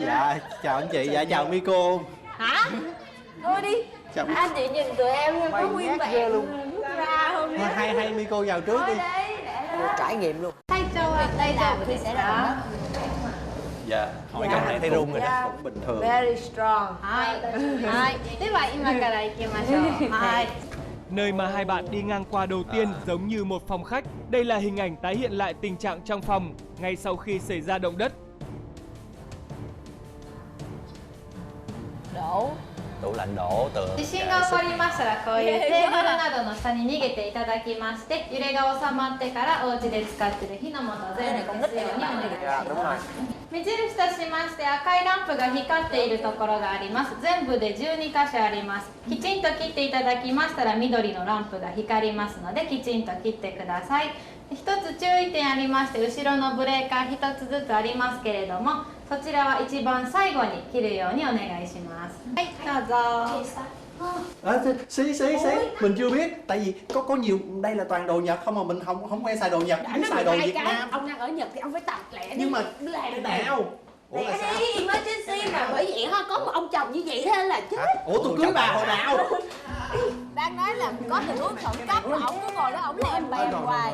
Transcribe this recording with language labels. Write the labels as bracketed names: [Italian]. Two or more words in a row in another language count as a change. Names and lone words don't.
[Vietnamese] Dạ, chào anh chị, dạ chào Miko. Hả? Thôi đi. Chào. Anh chị nhìn tụi em có nguyên vẹn rút ra không nhá. Hay Miko vào trước đi. Trải nghiệm luôn. Đây là thì sẽ là động đất. Dạ, hỏi câu này thấy run rồi đó, cũng bình thường. [English] Very strong. [Vietnamese] Nơi mà hai bạn đi ngang qua đầu tiên giống như một phòng khách. Đây là hình ảnh tái hiện lại tình trạng trong phòng ngay sau khi xảy ra động đất. Đổ. Tủ lạnh đổ tượng. [Japanese] 地震が起こりましたらこういうテーブルなどの下に逃げていただきまして揺れが収まってからお家で使っている火の元全部消すようにお願いします目印としまして赤いランプが光っているところがあります全部で12箇所ありますきちんと切っていただきましたら緑のランプが光りますのできちんと切ってください一つ注意点ありまして後ろのブレーカー一つずつありますけれどもそちらは一番最後に切るようにお願いしますはいどうぞ [Vietnamese] Xí, mình chưa biết, tại vì có nhiều, đây là toàn đồ Nhật không mà mình không quen xài đồ Nhật, biết xài đồ Việt Nam. Ông đang ở Nhật thì ông phải tập lẹ đi. Nhưng mà lẹ nào? Ủa là sao? đi emergency mà bởi vậy ha có một ông chồng như vậy thế là chết. Ủa tôi cưới bà hồi nào? Đang nói là có tình huống khẩn cấp mà ổng cứ ngồi đó ổng lèm bèm hoài.